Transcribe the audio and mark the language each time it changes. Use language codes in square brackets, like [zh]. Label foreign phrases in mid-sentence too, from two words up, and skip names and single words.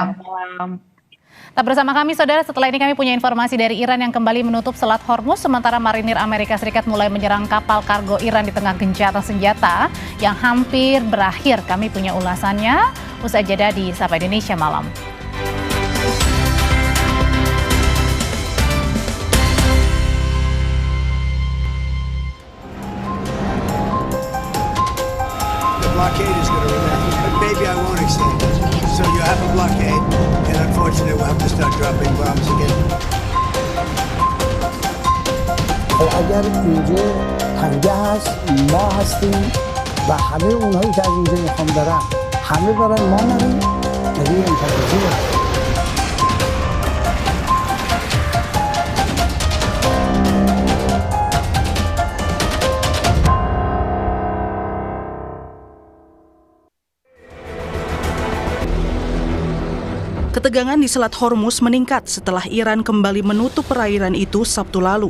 [id] Selamat malam. Tetap bersama kami saudara, setelah ini kami punya informasi dari Iran yang kembali menutup Selat Hormuz, sementara marinir Amerika Serikat mulai menyerang kapal kargo Iran di tengah gencatan senjata yang hampir berakhir. Kami punya ulasannya usai jeda di Sapa Indonesia Malam. [en] The blockade is going to remain, but maybe I won't extend it. So you have a blockade, and unfortunately we'll have to start dropping bombs again. [fa] اگر اینجا تنگه هست ما هستیم و همه اونهایی که از اینجا میخوام برن همه برن ما نریم مگه این تفاضیه. [id] Ketegangan di Selat Hormuz meningkat setelah Iran kembali menutup perairan itu Sabtu lalu.